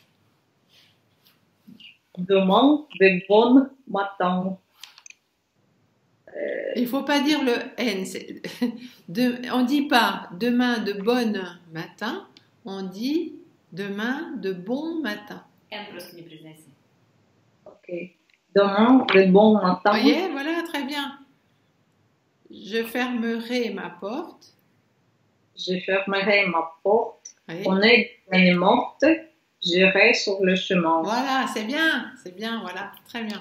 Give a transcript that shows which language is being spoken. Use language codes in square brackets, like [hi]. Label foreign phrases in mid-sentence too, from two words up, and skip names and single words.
[fr] demain, de bon matin. Il faut pas dire le N. On dit pas demain de bon matin, on dit demain de bon matin. [ru] N просто не произноси. [fr] Ok. Demain, de bon matin, Vous voyez, voilà, très bien. Je fermerai ma porte. je fermerai ma porte. Oui. On est des années mortes, je reste sur le chemin. Voilà, c'est bien, voilà, très bien.